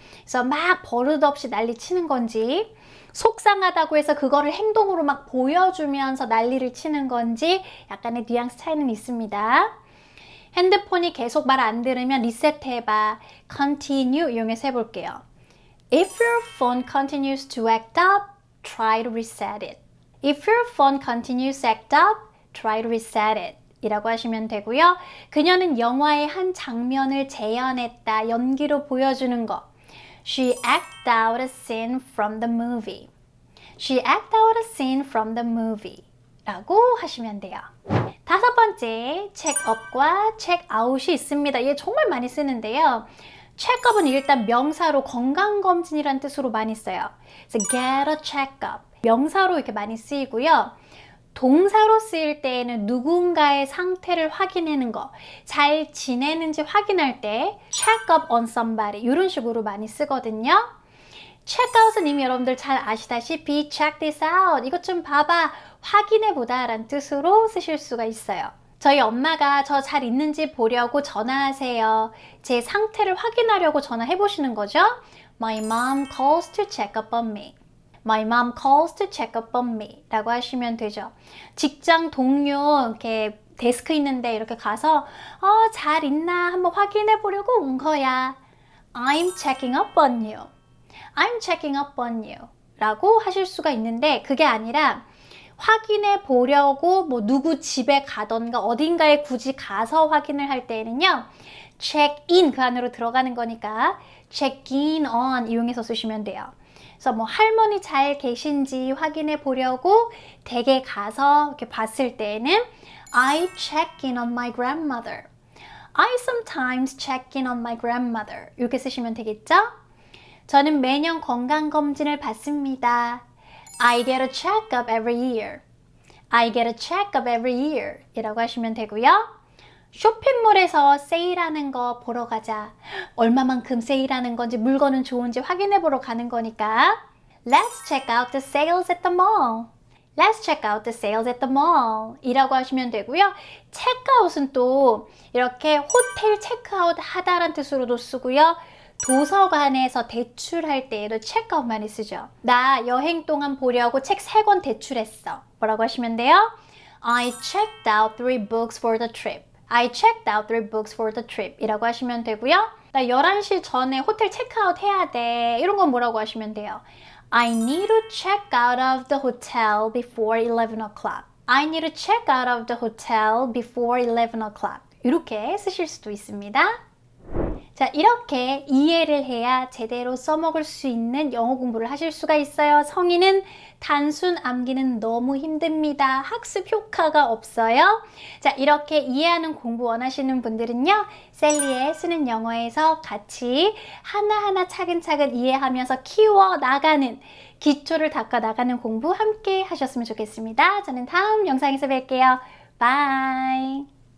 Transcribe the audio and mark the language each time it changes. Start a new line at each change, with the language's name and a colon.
Korean: 그래서 막 버릇없이 난리치는 건지 속상하다고 해서 그거를 행동으로 막 보여주면서 난리를 치는 건지 약간의 뉘앙스 차이는 있습니다. 핸드폰이 계속 말 안 들으면 리셋해봐. continue 이용해서 해볼게요.
English: If your phone continues to act up, try to reset it. If your phone continues to act up, try to reset it.
Korean: 이라고 하시면 되고요. 그녀는 영화의 한 장면을 재현했다. 연기로 보여주는 거.
English: She acted out a scene from the movie. She acted out a scene from the movie.
Korean: 라고 하시면 돼요. 다섯 번째, check up과 check out이 있습니다. 얘 정말 많이 쓰는데요. checkup은 일단 명사로 건강검진이라는 뜻으로 많이 써요.
English: 그래서 get a checkup.
Korean: 명사로 이렇게 많이 쓰이고요. 동사로 쓰일 때에는 누군가의 상태를 확인하는 거, 잘 지내는지 확인할 때
English: check up on somebody
Korean: 이런 식으로 많이 쓰거든요. check out은 이미 여러분들 잘 아시다시피
English: check this out.
Korean: 이것 좀 봐봐. 확인해보다 라는 뜻으로 쓰실 수가 있어요. 저희 엄마가 저 잘 있는지 보려고 전화하세요. 제 상태를 확인하려고 전화해 보시는 거죠.
English: My mom calls to check up on me. My mom calls to check up on me
Korean: 라고 하시면 되죠. 직장 동료 이렇게 데스크 있는데 이렇게 가서 잘 있나 한번 확인해 보려고 온 거야.
English: I'm checking up on you. I'm checking up on you
Korean: 라고 하실 수가 있는데 그게 아니라 확인해 보려고 뭐 누구 집에 가던가 어딘가에 굳이 가서 확인을 할 때에는요. check in 그 안으로 들어가는 거니까 check in on 이용해서 쓰시면 돼요. 그래서 뭐 할머니 잘 계신지 확인해 보려고 댁에 가서 이렇게 봤을 때에는
English: I check in on my grandmother. I sometimes check in on my grandmother.
Korean: 이렇게 쓰시면 되겠죠? 저는 매년 건강검진을 받습니다.
English: I get a checkup every year. I get a checkup every year
Korean: 이라고 하시면 되고요. 쇼핑몰에서 세일하는 거 보러 가자. 얼마만큼 세일하는 건지 물건은 좋은지 확인해 보러 가는 거니까
English: Let's check out the sales at the mall. Let's check out the sales at the mall
Korean: 이라고 하시면 되고요. 체크아웃은 또 이렇게 호텔 체크아웃 하다란 뜻으로도 쓰고요. 도서관에서 대출할 때에도 체크아웃 많이 쓰죠. 나 여행 동안 보려고 책 3권 대출했어. 뭐라고 하시면 돼요?
English: I checked out 3 books for the trip. I checked out 3 books for the trip
Korean: 이라고 하시면 되고요. 나 11시 전에 호텔 체크아웃 해야 돼. 이런 건 뭐라고 하시면 돼요?
English: I need to check out of the hotel before 11 o'clock. I need to check out of the hotel before 11 o'clock.
Korean: 이렇게 쓰실 수도 있습니다. 자, 이렇게 이해를 해야 제대로 써먹을 수 있는 영어 공부를 하실 수가 있어요. 성인은 단순 암기는 너무 힘듭니다. 학습 효과가 없어요. 자, 이렇게 이해하는 공부 원하시는 분들은요, 셀리의 쓰는 영어에서 같이 하나하나 차근차근 이해하면서 키워 나가는, 기초를 닦아 나가는 공부 함께 하셨으면 좋겠습니다. 저는 다음 영상에서 뵐게요. 바이.